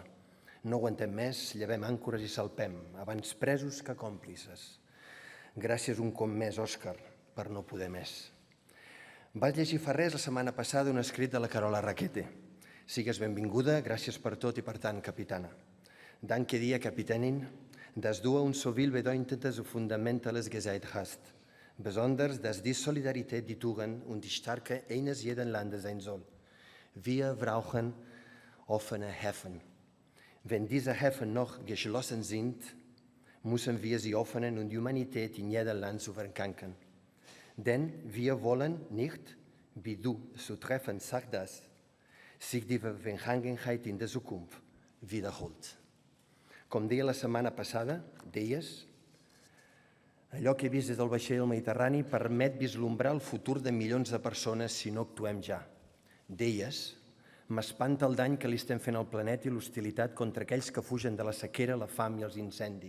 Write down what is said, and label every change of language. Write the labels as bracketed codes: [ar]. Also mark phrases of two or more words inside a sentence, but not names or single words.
[ca] No aguantem més, llevem àncores i salpem, abans presos que còmplices. Gràcies un cop més, Òscar, per no poder més. Vaig llegir fa res la setmana passada un escrit de la Carola Rackete. Sigues benvinguda, gràcies per tot i per tant, capitana. [de] Danke dir, Kapitänin, dass du uns so vielbedeutendes und fundamentales gesagt hast. Besonders, dass die Solidarität die Tugend und die Stärke eines jeden Landes sein soll. Wir brauchen offene Häfen. Wenn diese Häfen noch geschlossen sind, müssen wir sie öffnen und die Humanität in jedem Land zu verkaufen. Denn wir wollen nicht, wie du zu treffen sagtest, sich die Vergangenheit in der Zukunft wiederholt. [ca] Com deia la setmana passada, deies, allò que he vist des del vaixell del Mediterrani permet vislumbrar el futur de milions de persones si no actuem ja. Deies, m'espanta el dany que li estem fent al planeta i l'hostilitat contra aquells que fugen de la sequera, la fam i els incendis.